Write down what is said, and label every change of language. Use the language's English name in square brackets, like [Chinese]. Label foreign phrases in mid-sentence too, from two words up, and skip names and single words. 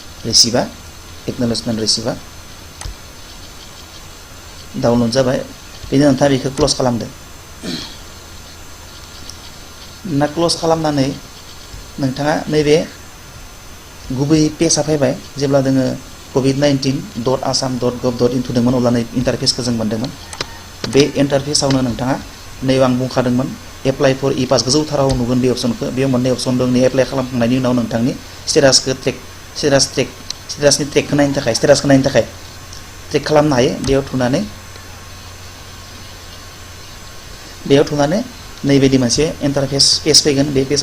[Bodo] रिसिभा डाउनलड जाबाय बेनि नोंथाङा बेखौ क्लोज खालामदो ना क्लोज खालामनानै नोंथाङा नैबे गुबै पेजआ फैबाय जेब्ला जोङो covid19.assam.gov.in थुदोंमोन अब्ला इन्टारफेसखौ जों मोन्दोंमोन बे इन्टारफेसावनो नोंथाङा नैबे आं बुंखादोंमोन [English] apply for e-pass [Bodo] गोजौथाराव नुगोन बे अपसनखौ बेयाव मोननै अपसन दं एप्लाइ खालामखांनायनि उनाव नोंथांनि स्टेटासनि ट्रेकखौ नायनो थाखाय ट्रेक खालामनो हायो बेयाव थुनानै नैबायदि मोनसे [English] interface page [Bodo] फैगोन बे पेजाव